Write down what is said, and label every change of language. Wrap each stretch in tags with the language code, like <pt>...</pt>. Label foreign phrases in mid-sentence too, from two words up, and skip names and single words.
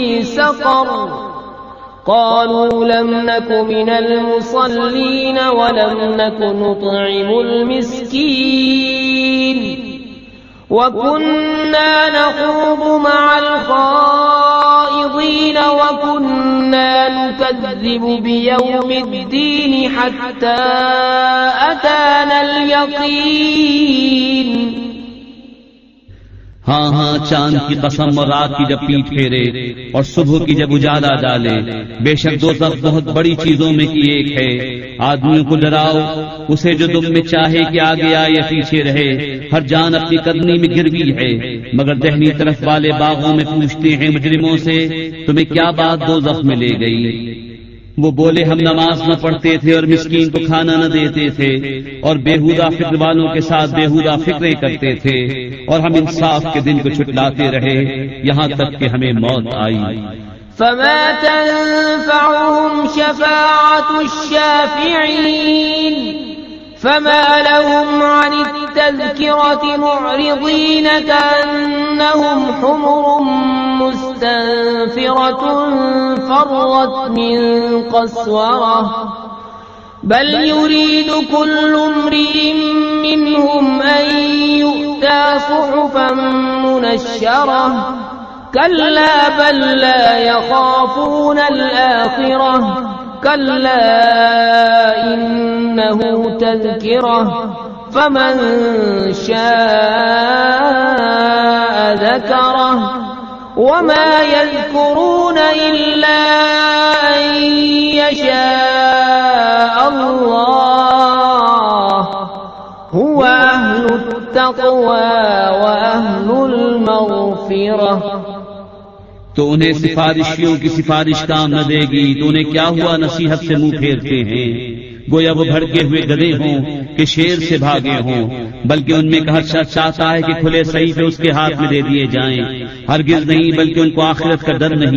<ar>سقر قالوا لم نك من المصلين ولم نك نطعم المسكين وكنا نخوض مع الخائضين وكنا نكذب بيوم الدين حتى أتانا اليقين.</ar> <ur>ہاں ہاں، چاند کی قسم اور رات کی جب پیٹھ پھیرے اور صبح کی جب اجالا ڈالے، بےشک دوزخ بہت بڑی چیزوں میں کی ایک ہے. آدمیوں کو ڈراؤ اسے جو تم میں چاہے کہ آگے آئے یا پیچھے رہے، ہر جان اپنی کدمی میں گروی ہے. مگر دہنی طرف والے باغوں میں پوچھتے ہیں مجرموں سے تمہیں کیا بات دوزخ میں لے گئی. وہ بولے ہم نماز نہ پڑھتے تھے اور مسکین کو کھانا نہ دیتے تھے اور بیہودہ فکر والوں کے ساتھ بیہودہ فکریں کرتے تھے اور ہم انصاف کے دن کو چھٹلاتے رہے یہاں تک کہ ہمیں موت آئی.</ur> <ar>فما تنفعهم شفاعة الشافعين فما لهم عن التذكرة معرضين كأنهم حمر مستنفرة فرت من قسورة بل يريد كل امرئ منهم أن يؤتى صحفا منشرة كلا بل لا يخافون الآخرة كلا إنه تذكرة فمن شاء ذكره وما يذكرون إلا أن يشاء الله هو أهل التقوى وأهل المغفرة.</ar> <ur>تو انہیں سفارشیوں کی سفارش کام نہ دے گی تو انہیں کیا ہوا نصیحت سے منہ پھیرتے ہیں، گویا وہ بھڑکے ہوئے گدھے ہوں کہ شیر سے بھاگے ہوں. بلکہ ان میں کا ہر شخص چاہتا ہے کہ کھلے صحیفے اس کے ہاتھ میں دے دیے جائیں، ہرگز نہیں بلکہ ان کو آخرت کا ڈر نہیں.</ur>